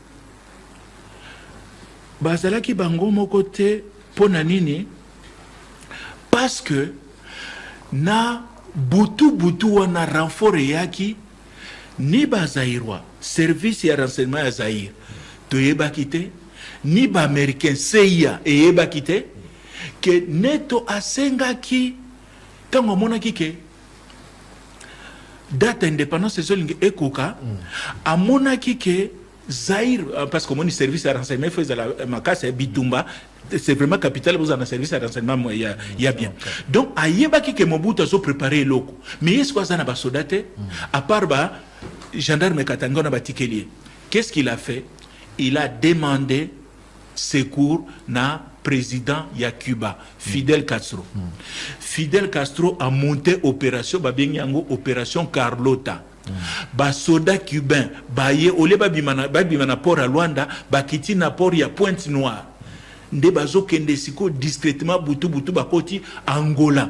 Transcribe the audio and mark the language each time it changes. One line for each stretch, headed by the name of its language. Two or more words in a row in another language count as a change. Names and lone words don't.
Lingala: bazalaki bango moko te pona nini
French: parce que
Lingala: na butu wana renfort yaki ni bazairwa service ya renseignement ya Zaire toyebaki te ni ba américain CIA eyebaki te ke neto asengaki tango monaki ke
French: date indépendance
Lingala: ezolingi ekoka amonaki ke
French: Zaire parce que mon service de renseignement faisait la
Lingala: makasa bitumba
French: c'est vraiment capital vous en service de renseignement il y a bien donc
Lingala: ayebaki ke Mobutu azo
French: préparer loko mais est-ce que ça
Lingala: na ba
French: soldate à part ba gendarme Katanga
Lingala: na ba
French: tikelier qu'est-ce qu'il a fait il a demandé secours na président ya Cuba Fidel Castro Fidel Castro a monté opération
Lingala: babengi yango
French: opération
Lingala: Carlota basoda cubain baye ole babimana
French: port à
Lingala: Luanda bakiti na port ya Pointe Noire nde bazokende siko discrètement butu bakoti Angola